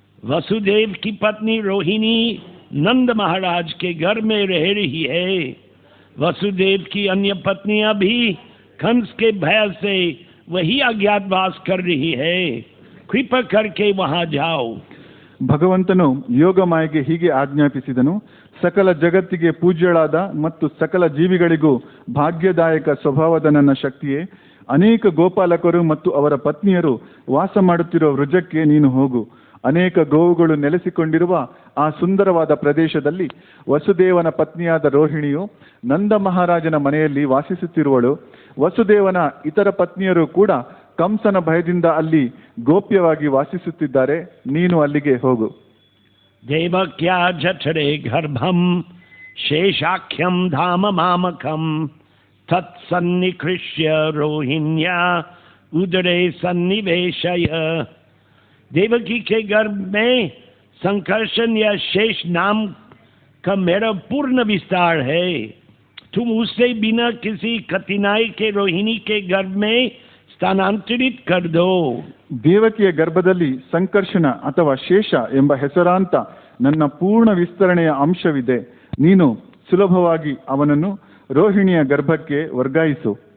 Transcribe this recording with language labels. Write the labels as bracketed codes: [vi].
[hi] वसुदेव की पत्नी रोहिणी नंद महाराज के घर में रह रही है. वसुदेव की अन्य पत्नियां भी कंस के भय से वही अज्ञातवास कर रही है. कृपा करके वहां जाओ. [kn] ಭಗವಂತನು ಯೋಗಮಾಯೆಗೆ ಹೀಗೆ ಆಜ್ಞಾಪಿಸಿದನು, ಸಕಲ ಜಗತ್ತಿಗೆ ಪೂಜ್ಯಳಾದ ಮತ್ತು ಸಕಲ ಜೀವಿಗಳಿಗೂ ಭಾಗ್ಯದಾಯಕ ಸ್ವಭಾವದ ನನ್ನ ಶಕ್ತಿಯೇ, ಅನೇಕ ಗೋಪಾಲಕರು ಮತ್ತು ಅವರ ಪತ್ನಿಯರು ವಾಸ ಮಾಡುತ್ತಿರುವ ವೃಜಕ್ಕೆ ನೀನು ಹೋಗು. ಅನೇಕ ಗೋವುಗಳು ನೆಲೆಸಿಕೊಂಡಿರುವ ಆ ಸುಂದರವಾದ ಪ್ರದೇಶದಲ್ಲಿ ವಸುದೇವನ ಪತ್ನಿಯಾದ ರೋಹಿಣಿಯು ನಂದ ಮಹಾರಾಜನ ಮನೆಯಲ್ಲಿ ವಾಸಿಸುತ್ತಿರುವಳು. ವಸುದೇವನ ಇತರ ಪತ್ನಿಯರು ಕೂಡ ಕಂಸನ ಭಯದಿಂದ ಅಲ್ಲಿ ಗೋಪ್ಯವಾಗಿ ವಾಸಿಸುತ್ತಿದ್ದಾರೆ. ನೀನು ಅಲ್ಲಿಗೆ ಹೋಗು. [sa] ದೇವಕ್ಯಾ ಜಠರೆ ಗರ್ಭಂ ಶೇಷಾಖ್ಯಂ ಧಾಮ ಮಾಮಕಂ तत्सन्निकृष्य रोहिण्या उदरे सन्निवेशय। [hi] देवकी के गर्भ में संकर्षण या शेष नाम का मेरा पूर्ण विस्तार है। तुम उससे बिना किसी कठिनाई के रोहिणी के गर्भ में ಸ್ಥಾನಾಂತರಿತ कर दो. [kn] ದೇವಕಿಯ ಗರ್ಭದಲ್ಲಿ ಸಂಕರ್ಷಣ ಅಥವಾ ಶೇಷ ಎಂಬ ಹೆಸರಾಂತ ನನ್ನ ಪೂರ್ಣ ವಿಸ್ತರಣೆಯ ಅಂಶವಿದೆ. ನೀನು ಸುಲಭವಾಗಿ ಅವನನ್ನು ರೋಹಿಣಿಯ ಗರ್ಭಕ್ಕೆ ವರ್ಗಾಯಿಸು.